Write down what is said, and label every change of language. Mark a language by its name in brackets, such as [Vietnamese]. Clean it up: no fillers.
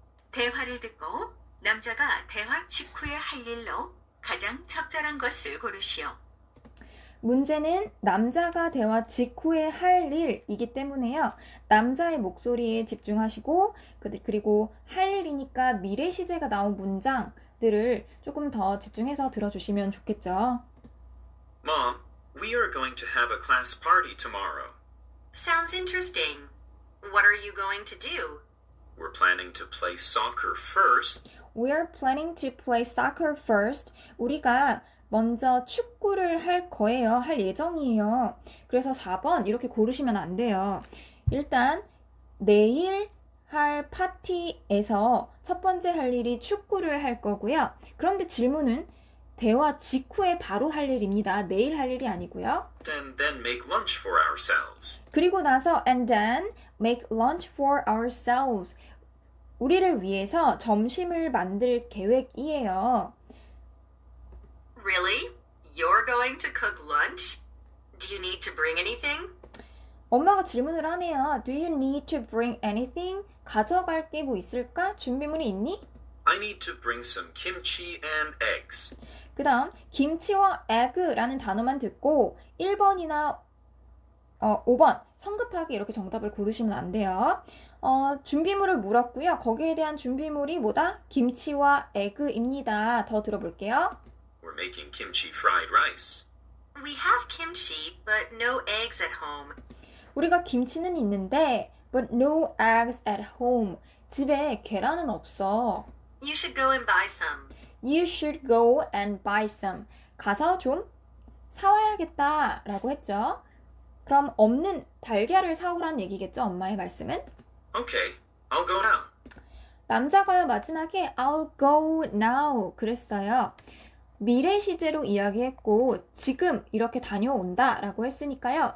[Korean] 대화를 듣고 남자가 대화 직후에 할 일로 가장 적절한 것을 고르시오. 문제는 남자가 대화 직후에 할 일이기 때문에요. 남자의 목소리에 집중하시고 그리고 할 일이니까 미래 시제가 나온 문장들을 조금 더 집중해서 들어주시면 좋겠죠. [English] Mom, we are going to have a class party tomorrow. Sounds interesting. What are you going to do? We're planning to play soccer first. We're planning to play soccer first. [Korean] 우리가 먼저 축구를 할 거예요. 할 예정이에요. 그래서 4번 이렇게 고르시면 안 돼요. 일단 내일 할 파티에서 첫 번째 할 일이 축구를 할 거고요. 그런데 질문은 대화 직후에 바로 할 일입니다. 내일 할 일이 아니고요. [English] And then make lunch for ourselves. [Korean] 그리고 나서 [English] and then make lunch for ourselves. [Korean] 우리를 위해서 점심을 만들 계획이에요. [English] Really? You're going to cook lunch? Do you need to bring anything? [Korean] 엄마가 질문을 하네요. [English] Do you need to bring anything? [Korean] 가져갈 게 뭐 있을까? 준비물이 있니? [English] I need to bring some kimchi and eggs. [Korean] 그 다음 김치와 egg라는 단어만 듣고 1번이나 5번 성급하게 이렇게 정답을 고르시면 안 돼요. 준비물을 물었고요. 거기에 대한 준비물이 뭐다? 김치와 에그입니다. 더 들어볼게요. [English] We're making kimchi fried rice. We have kimchi, but no eggs at home. [Korean] 우리가 김치는 있는데 [English] but no eggs at home. [Korean] 집에 계란은 없어. [English] You should go and buy some. You should go and buy some. [Korean] 가서 좀 사와야겠다 라고 했죠. 그럼 없는 달걀을 사오란 얘기겠죠, 엄마의 말씀은? [English] Okay, I'll go now. [Korean] 남자가요, 마지막에 [English] I'll go now [Korean] 그랬어요. 미래 시제로 이야기했고 지금 이렇게 다녀온다 라고 했으니까요.